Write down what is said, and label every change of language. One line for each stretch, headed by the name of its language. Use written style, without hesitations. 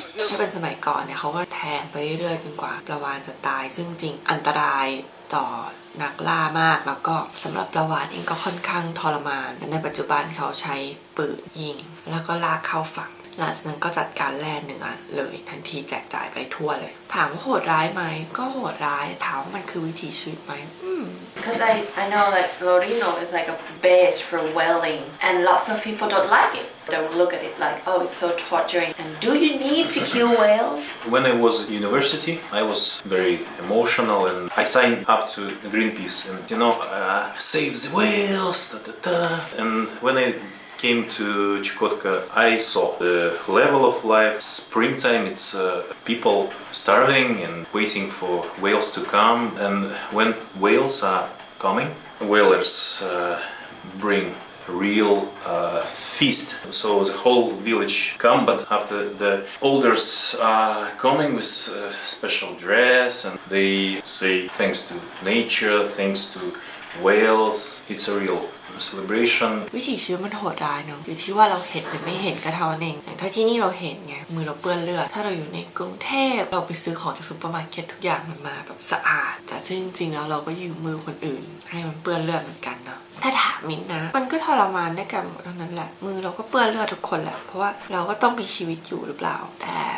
Thai: ถ้าเป็นสมัยก่อนเนี่ยเขาก็แทงไปเรื่อยๆจนกว่าปลาวาฬจะตายซึ่งจริงอันตรายต่อนักล่ามากแล้วก็สำหรับปลาวาฬเองก็ค่อนข้างทรมานแต่ในปัจจุบันเขาใช้ปืนยิงแล้วก็ลากเข้าฝั่งหลังจากนั้นก็จัดการแล่เนื้อเลยทันทีแจกจ่ายไปทั่วเลยถามว่าโหดร้ายไหมก็โหดร้ายถามว่ามันคือวิถีชีวิตไหม
English: Because I know that Lorino is like a base for whaling and lots of people don't like it. They will look at it like, oh, it's so torturing. And do you need to kill whales? When I was at university, I was very emotional and I signed up to Greenpeace and save the whales, And when I came to Chukotka, I saw the level of life. Springtime, it's people starving and waiting for whales to come. And when whales are coming, whalers bring real feast. So the whole village come, but after the elders are coming with special dress and they say thanks to nature, thanks to whales. It's a real celebration.
Thai: วิถีชีวิตมันโหดร้ายเนาะอยู่ที่ว่าเราเห็นหรือไม่เห็นก็เท่านั้นเองแต่ถ้าที่นี่เราเห็นไงมือเราเปื้อนเลือดถ้าเราอยู่ในกรุงเทพเราไปซื้อของจากซุปเปอร์มาร์เก็ตทุกอย่างมันมาแบบสะอาดแต่ซึ่งจริงๆแล้วเราก็ยืมมือคนอื่นให้มันเปื้อนเลือดเหมือนกันเนาะถ้าถามมินนะมันก็ทรมานได้กันหมดเท่านั้นแหละมือเราก็เปื้อนเลือดทุกคนแหละเพราะว่าเราก็ต้องมีชีวิตอยู่หรือเปล่าแต่